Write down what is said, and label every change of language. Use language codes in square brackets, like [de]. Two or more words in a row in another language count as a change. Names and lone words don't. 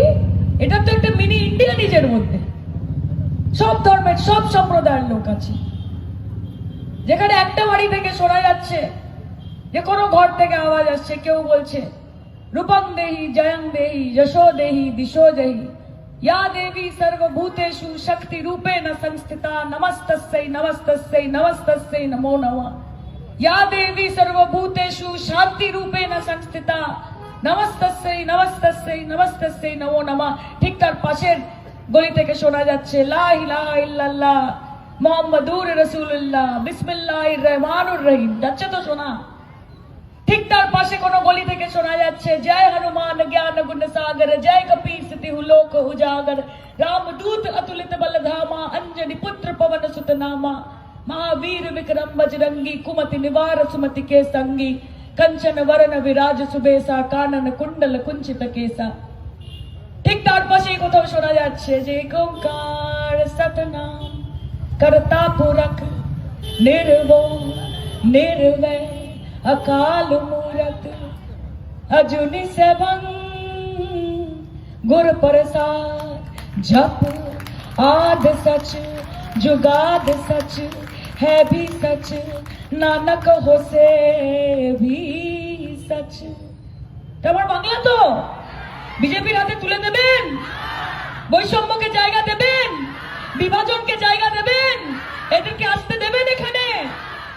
[bn] এটা তো একটা মিনি ইন্ডিয়া নিজের মধ্যে, সব ধর্মের সব সম্প্রদায়ের লোক আছে। যেখানে একটা বাড়ি থেকে শোনা যাচ্ছে, যে কোনো ঘর থেকে আওয়াজ আসছে, কেউ বলছে [sa] রূপং দেহি জয়ং দেহি যশো দেহি দিশো দেহি या देवी सर्वभूतेषु शक्ति रूपेण संस्थिता नमस्तस्यै नमस्तस्यै नमस्तस्यै नमो नमः। या देवी सर्वभूतेषु शांति रूपेण संस्थिता नमस्तस्यै नमस्तस्यै नमस्तस्यै नमो नमः। [bn] ঠিক তার पाশের গলি থেকে শোনা যাচ্ছে [ar] لا إله إلا الله محمد رسول الله بسم الله الرحمن الرحيم. [bn] যাচ্ছে তো শোনা। ঠিক তার পাশে কোন গলি থেকে শোনা যাচ্ছে [awa] जय हनुमान ज्ञान गुण सागर जय कपि सिद्धि लोक उजागर रामदूत अतुलित बलधामा अंजनी पुत्र पवन सुत नामा महावीर विक्रम बजरंगी कुमति निवार सुमति के संगी कंचन वरण विराज सुबेसा कानन कुंडल कुंचित केसा। [bn] ঠিক তার পাশেই কোথাও শোনা যাচ্ছে যে [pa] ਓਅੰਕਾਰ ਸਤਨਾਮ ਕਰਤਾ ਪੁਰਖ ਨਿਰਭੈ ਨਿਰਵੈਰ ਅਕਾਲ ਮੂਰਤ ਅਜੁਨਿ ਸੇਵਨ ਗੁਰ ਪ੍ਰਸਾਦ ਜਪ ਆਦ ਸਚ ਜੁਗਾਦ ਸਚ ਹੈ ਭੀ ਸਚ ਨਾਨਕ ਹੋ ਸੇ ਭੀ ਸਚ नानक हो से भी सच। [bn] তোমার বাংলা তো বিজেপির হাতে তুলে দেবেন, বৈষম্যকে জায়গা দেবেন, বিভাজনকে জায়গা দেবেন, এদেরকে আসতে দেবেন এখানে।